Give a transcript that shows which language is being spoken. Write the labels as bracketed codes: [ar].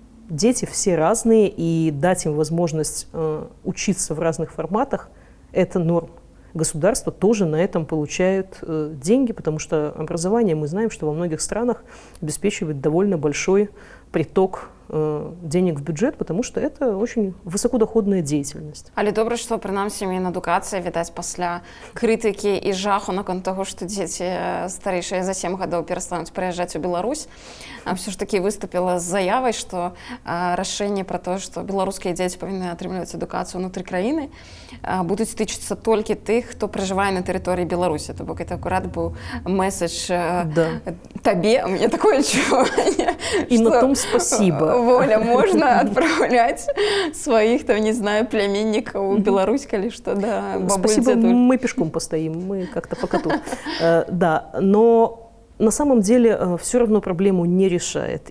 [ru] Дети все разные, и дать им возможность учиться в разных форматах – это норм. Государство тоже на этом получает деньги, потому что образование, мы знаем, что во многих странах обеспечивает довольно большой приток денег в бюджет, потому что это очень высокодоходная деятельность. [be] Але добра, што прынамсі Мінадукацыя, відаць, пасля крытыкі і жаху наконт таго, што дзеці старэйшыя за 7 гадоў перастануць прыязджаць у Беларусь, все ж таки выступила з заявай, што рашэнне пра тое, што беларускія дзеці павінны атрымліваць адукацыю ўнутры краіны, будуць тычыцца толькі тых, хто пражывае на тэрыторыі Беларусі. То бок [ru] это [be] акурат быў месседж табе, [ru] у меня такое [be] адчуванне. [ru] И на том спасибо. Воля, можно отправлять своих, там, не знаю, племянников в Беларусь, или что, да. Спасибо, мы пешком постоим, мы как-то пока тут. Да, но на самом деле все равно проблему не решает.